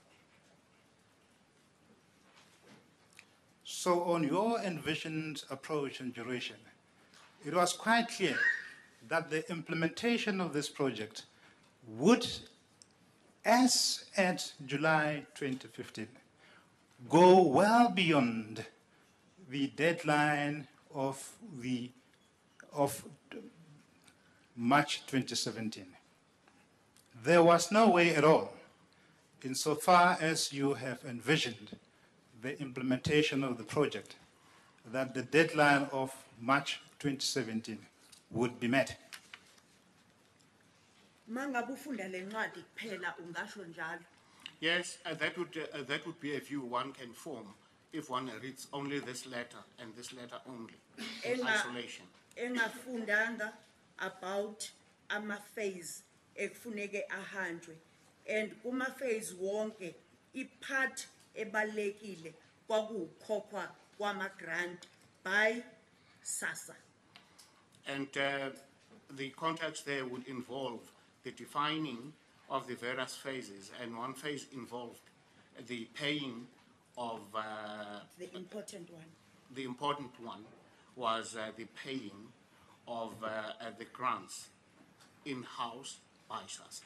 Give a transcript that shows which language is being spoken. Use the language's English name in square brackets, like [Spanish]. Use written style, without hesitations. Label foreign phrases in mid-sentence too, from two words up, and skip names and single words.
[English] So on your envisioned approach and duration, it was quite clear that the implementation of this project would, as at July 2015, go well beyond the deadline of March 2017. There was no way at all, insofar as you have envisioned the implementation of the project, that the deadline of March 2017 would be met. [Zulu] Mangabe ufunda le ncwadi kuphela ungasho njalo. [English] Yes, that would be a view one can form if one reads only this letter and this letter only in isolation. [Zulu] Engafundanga about ama-phase ekufuneke ahanjwe, and kuma-phase wonke ipart ebalekile kwakukhokhwa kwama-grant by Sassa. [English] And the context there would involve the defining of the various phases, and one phase involved the paying of The important one. the important one was the paying of the grants in-house by Sassa.